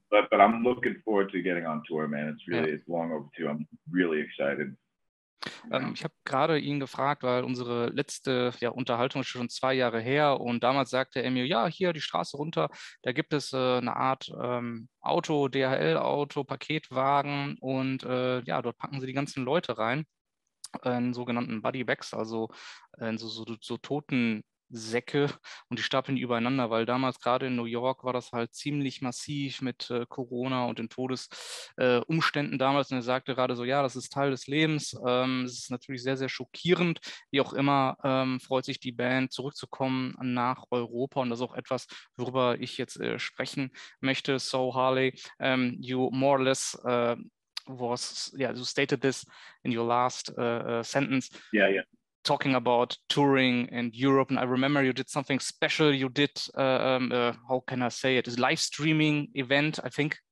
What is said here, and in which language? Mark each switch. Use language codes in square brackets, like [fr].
[en] But I'm looking forward to getting on tour, man. It's long overdue. I'm really excited. [de] Ich habe gerade ihn gefragt, weil unsere letzte Unterhaltung ist schon 2 Jahre her und damals sagte er mir, ja, hier die Straße runter, da gibt es eine Art Auto, DHL-Auto, Paketwagen und dort packen sie die ganzen Leute rein in sogenannten Body Bags, also in so toten Säcke und die stapeln die übereinander, weil damals gerade in New York war das halt ziemlich massiv mit Corona und den Todesumständen damals und er sagte gerade so, ja, das ist Teil des Lebens, es ist natürlich sehr, sehr schockierend, wie auch immer freut sich die Band zurückzukommen nach Europa und das ist auch etwas, worüber ich jetzt sprechen möchte. [en] So Harley, you more or less you stated this in your last sentence. Yeah. Talking about touring in Europe, and I remember you did something special. You did, how can I say it? A live streaming event, I think.